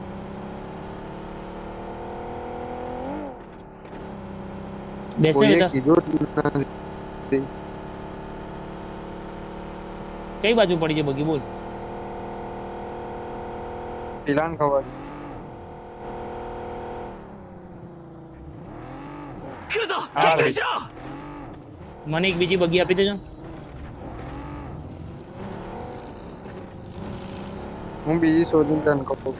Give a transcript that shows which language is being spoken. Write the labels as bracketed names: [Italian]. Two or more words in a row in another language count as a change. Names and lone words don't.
[Gujarati] બેસને કોઈએ બેટા કીધું જ નથી. કઈ બાજુ પડી છે બગી બોલ પેલાને ખબર [Japanese] 来るぞ。 [Gujarati] હા [Japanese] 警戒しろ。 [Gujarati] મને એક બીજી બગી આપી દેજો હું બીજી શોધીને તને કહું.